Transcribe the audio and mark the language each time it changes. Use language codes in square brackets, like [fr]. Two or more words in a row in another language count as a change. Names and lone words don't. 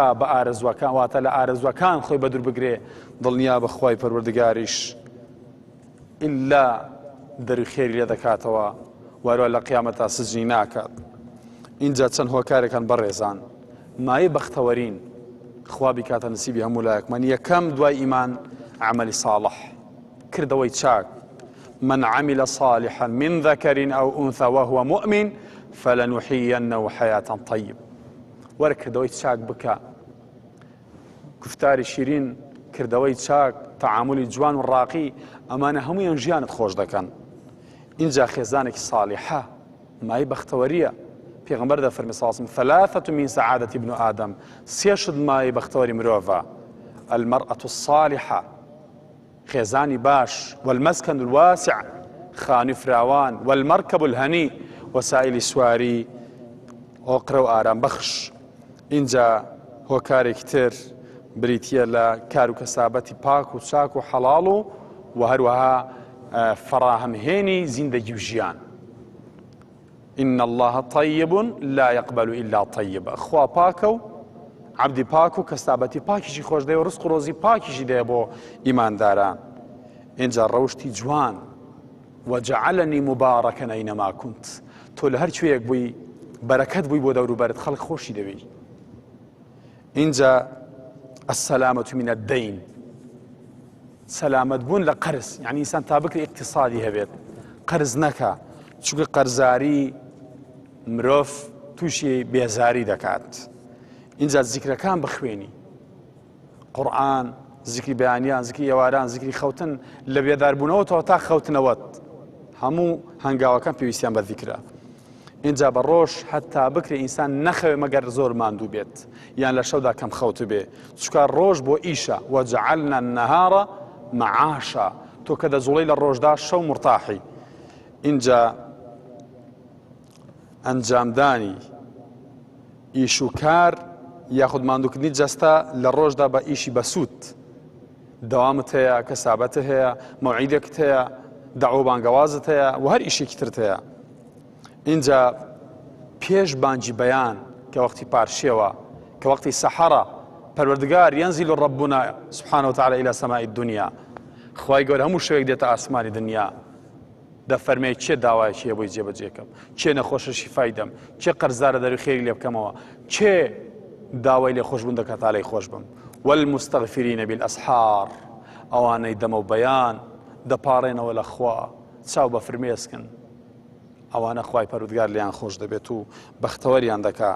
[ckb] بە ئارەزوەکان واتە لە ئارەزوەکان خۆی بەدور بگرێ دڵنیا بە خوای پەروەردگاریش ئللا دەروی خێری لێ دەکاتەوە وەروە لە قیامەتە سجنی ناکات اینجا چەند هۆکارێکان بەڕێزان مایە بەختەوەرین خوا بیکاتە نسیبی هەموو لایەکمان یەکەم دوای ئیمان عەمەلی ساڵح کردەوەی چاک [ar] من عمل صالحا من ذكر أو أنثى وهو مؤمن فلنحيينه حياة طيبة [ckb] وەرە کردەوەی چاک بکە گفتاری شیرین کردەوەی چاک تەعاملی جوان و ڕاقی ئەمانە هەموویان ژیانت خۆش دەکەن اینجا خێزانێکی ساڵحە مای بەختەوەریە پێغەمبەر دەفەرمێ ساسم [ar] ثلاثة من سعادة ابن آدم [ckb] سێشت مای بەختەوەری مرۆڤە [ar] المرأة الصالحة [ckb] خێزانی باش [ar] والمسكن الواسع [ckb] خانی فراوان [ar] والمركب الهني [ckb] وسائلی سواری ئۆقرە و ئارام بەخش. اینجا هۆکارێکی تر بریتیە لە کار و کەسابەتی پاک و چاک و حەڵاڵ و هەروەها فراهەمهێنی زیندەگی و ژیان. [ar] إن الله طيب لا يقبل إلا طيبا. [ckb] خوا پاکە و عەبدی پاک و کەسابەتی پاکیشی خۆش دەوێ و ڕزق و ڕۆزی پاکیشی دەیە بۆ ئیمانداران. اینجا ڕەوشتی جوان [ar] وجعلني مباركا أينما كنت. [ckb] تۆ لە هەر کوێیەک بووی بەرەکەت بووی بۆ دەوروبەرت خەڵک خۆشی دەوێی. اینجا [ar] السلامة من الدين [ckb] سەلامەت بوون لە قەرز، یعنی ئینسان تا بکری اقتصادی هەبێت قەرز نەکا، چونکە قەرزاری مرۆڤ تووشی بێزاری دەکات. اینجا زیکرەکان بخوێنی، قورئان، زیکری بەیانیان، زیکری ئێواران، زیکری خەوتن لە بێداربوونەوەتەوە تا خەوتنەوەت، هەموو هەنگاوەکان پێویستیان بە زیکرە. اینجا بە ڕۆژ هەتا بکرێ ئینسان نەخەوێ مەگەر زۆر ماندوو بێت یان لە شەودا کەم خەوت بێ، چونکە ڕۆژ بۆ ئیشە [ar] وجعلنا النهار معاشا. [ckb] تۆ کە دەزوڵی لە ڕۆژدا شەو مرتاحی. اینجا ئەنجامدانی ئیش و کار یاخود ماندووکردنی جەستە لە ڕۆژدا بە ئیشی بەسوود، دەوامت هەیە، کەسابەتە هەیە، مەوعیدێکت هەیە، دەعوە بانگەوازت هەیە و هەر ئیشێکی ترت هەیە. اینجا پێش بانگی بەیان کە وەختی پارشێوە کە وەختی سەحەرە پەروەردگار [ar] ينزل ربنا سبحانه وتعالى إلى سماء الدنيا. [ckb] خوای گەورە هەموو شەوێک دێتە ئاسمانی دنیا، دەفەرمێ چێ داوایەکیە بۆی جێبەجێکەم، چێ نەخۆشە شیفای دەم، چێ قەرزارە دەروی خێری لێ بکەمەوە، چێ داوای لێ خۆشبوون دەکات تا لێی خۆش بم. [ar] والمستغفرين بالأسحار. [ckb] ئەوانەی دەمە و بەیان دەپاڕێنەوە لە خوا چاو بە فرمێسکن، ئەوانە خوای پەروەردگار لیان خۆش دەبێت و بەختەوەریان دەکا.